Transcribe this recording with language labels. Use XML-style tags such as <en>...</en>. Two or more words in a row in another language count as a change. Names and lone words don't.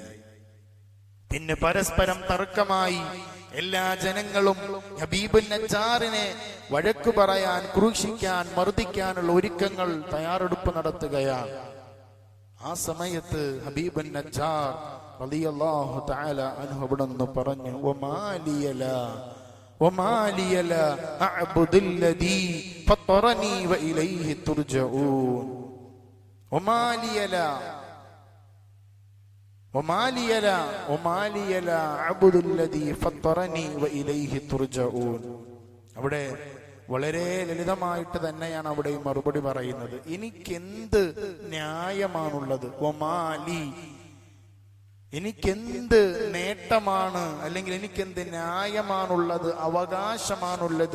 <ml>പിന്നെ പരസ്പരം തർക്കമായി. എല്ലാ ജനങ്ങളും ഹബീബുൻ നജ്ജാറിനെ വഴക്കു പറയാൻ, ക്രൂശിക്കാൻ, മർദ്ദിക്കാനുള്ള ഒരുക്കങ്ങൾ, തയ്യാറെടുപ്പ് നടത്തുകയാണ്. ആ സമയത്ത് ഹബീബുൻ നജ്ജാർ</ml> <ar>رضي الله تعالى عنه</ar> <ml>അവിടെ നിന്ന് പറഞ്ഞു,</ml> <ar>وما لي لا أعبد الذي فطرني وإليه ترجعون. وما لي لا أعبد الذي فطرني وإليه ترجعون.</ar> <ml>അവിടെ വളരെ ലളിതമായിട്ട് തന്നെയാണ് അവിടെ മറുപടി പറയുന്നത്. എനിക്കെന്ത് ന്യായമാണുള്ളത്? ഒമാലി, എനിക്കെന്ത് നേട്ടമാണ്, അല്ലെങ്കിൽ എനിക്കെന്ത് ന്യായമാണുള്ളത്, അവകാശമാണുള്ളത്?</ml>